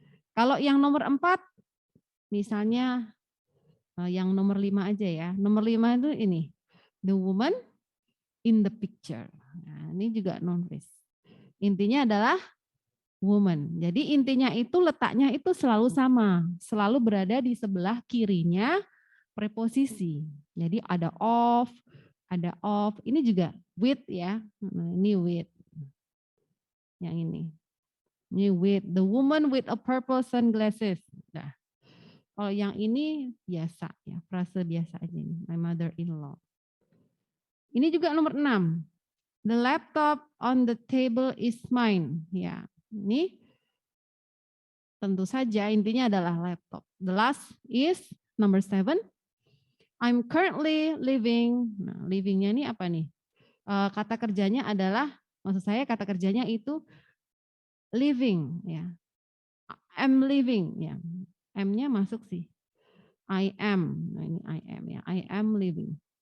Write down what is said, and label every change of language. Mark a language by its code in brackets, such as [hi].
[id] Kalau yang nomor 4, misalnya yang nomor 5 aja ya. Nomor 5 itu ini, [en] The woman in the picture. [id] Nah, ini juga noun phrase. Intinya adalah woman. Jadi intinya itu letaknya itu selalu sama, selalu berada di sebelah kirinya preposisi. Jadi ada of, ini juga with ya. Nah, ini with. Yang ini. Ini with [en] the woman with a purple sunglasses. [id] Nah, kalau yang ini biasa ya, frase biasa aja ini. [en] My mother-in-law. [id] Ini juga nomor 6. [en] The laptop on the table is mine. [id] Ya, ini tentu saja intinya adalah laptop. [en] The last is number 7. I'm currently living. [id] Nah, livingnya ini apa nih? Kata kerjanya adalah, maksud saya kata kerjanya itu living ya. [en] I'm living [id] ya. M-nya masuk sih. I am. Nah, ini I am ya. [en] I am living.